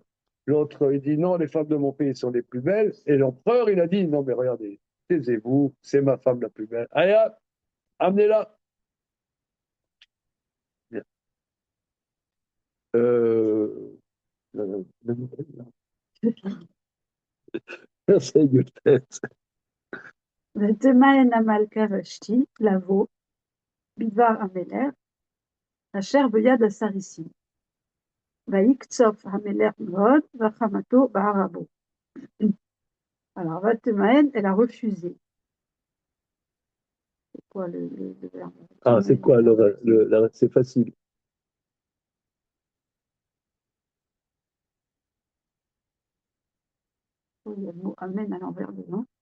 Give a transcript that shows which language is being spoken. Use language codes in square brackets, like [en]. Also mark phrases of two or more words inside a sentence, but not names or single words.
[fr] L'autre, il dit, non, les femmes de mon pays sont les plus belles. Et l'empereur, il a dit, non, mais regardez, taisez-vous, c'est ma femme la plus belle. Allez, hop, amenez-la. Bien. Le- le- c'est une tête. [he] ותמאן המלכה ושתי לבוא בדבר המלך אשר ביד הסריסים. ויקצוף המלך מאוד וחמתו בערה בו. [fr] Alors, ותמאן, elle a refusé. C'est quoi le verbe? Ah, c'est quoi c'est facile. Il y a le mot amen à l'envers dedans.